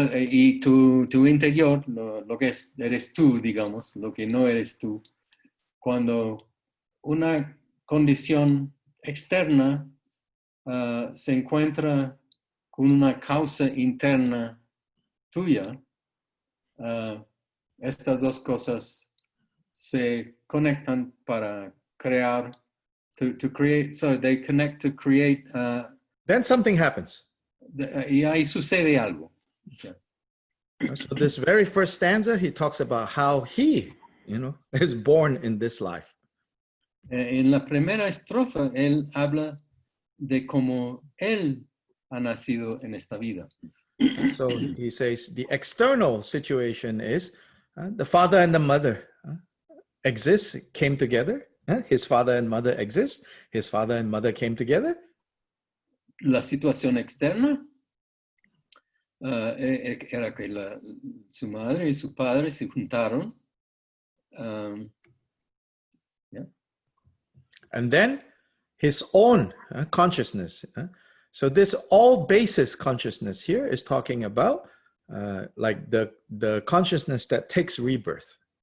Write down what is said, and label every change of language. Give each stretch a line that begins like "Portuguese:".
Spanish: y tu interior, lo que eres tú, digamos, lo que no eres tú, cuando una condición externa se encuentra con una causa interna tuya, estas dos cosas se conectan para crear,
English: to create, so they connect to create. Then something happens.
Spanish: Y ahí sucede algo.
English: Yeah. So this very first stanza, he talks about how he, is born in this life.
Spanish: En la primera estrofa, él habla de cómo él ha nacido en esta vida.
English: So he says the external situation is the father and the mother exist, came together. His father and mother exist. His father and mother came together.
Spanish: La situación externa era que su madre y su padre se juntaron.
English: Yeah. And then his own consciousness. So this all basis consciousness here is talking about like the consciousness that takes rebirth.